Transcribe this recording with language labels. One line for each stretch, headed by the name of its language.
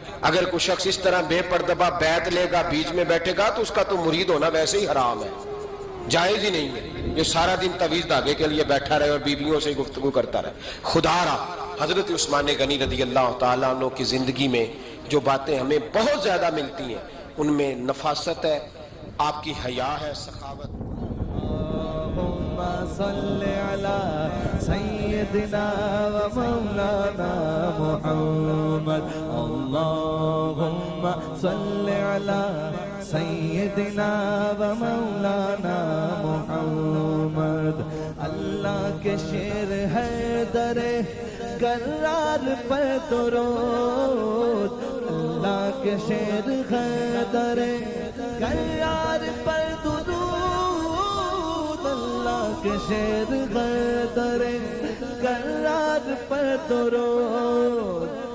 Urdu: اگر کوئی شخص اس طرح بے پردہ بیعت لے گا, بیچ میں بیٹھے گا, تو اس کا تو مرید ہونا ویسے ہی حرام ہے, جائز ہی نہیں ہے. جو سارا دن تویز دھاگے کے لیے بیٹھا رہے اور بیویوں سے گفتگو کرتا رہے. خدا را حضرت عثمان غنی رضی اللہ تعالیٰ عنہ کی زندگی میں جو باتیں ہمیں بہت زیادہ ملتی ہیں ان میں نفاست ہے, آپ کی حیا ہے, سخاوت.
Arabic: اللهم صل على سيدنا ومولانا محمد. اللهم صل على سيدنا ومولانا محمد.
Urdu: اللہ کے شیر ہے در کرار پر درود, اللہ کے شیر ہے در کرار پر درود, اللہ کے شیر غدر کرار پر درود.